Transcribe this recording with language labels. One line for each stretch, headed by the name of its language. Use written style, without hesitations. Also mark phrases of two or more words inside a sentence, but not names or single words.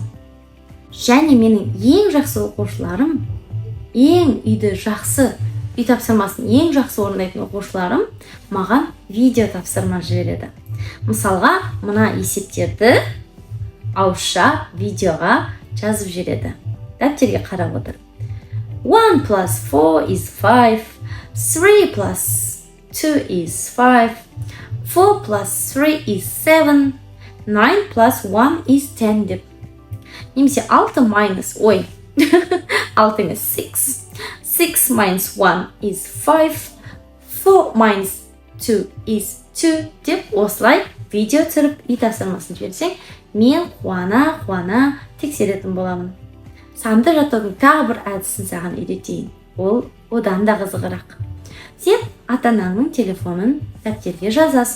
Kazakh: Және менің ең жақсы оқушыларым, ең үйді жақсы, үй тапсырмасын ең жақсы орындайтын оқушыларым маған видео тапсырма жібереді. Мысалға, мына есептерді ауызша видеоға жазып жібереді. Дәптерге қарап отыр.
English: 1 plus 4 is 5. 3 plus 2 is 5. 4 plus 3 is 7. 9 plus 1 is 10 деп.
Kazakh: Немесе 6 minus, 6 емес 6.
English: 6 minus 1 is 5. 4 minus 2 is 2
Kazakh: деп осылай видео түсіріп үй тапсырмасын жіберсең, мен қуана тексеретін боламын. Санды жаттаудың тағы бір әдісін саған үйретейін. Ол одан да қызығырақ. Сен ата-анаңның телефонын дәптерге жазасың.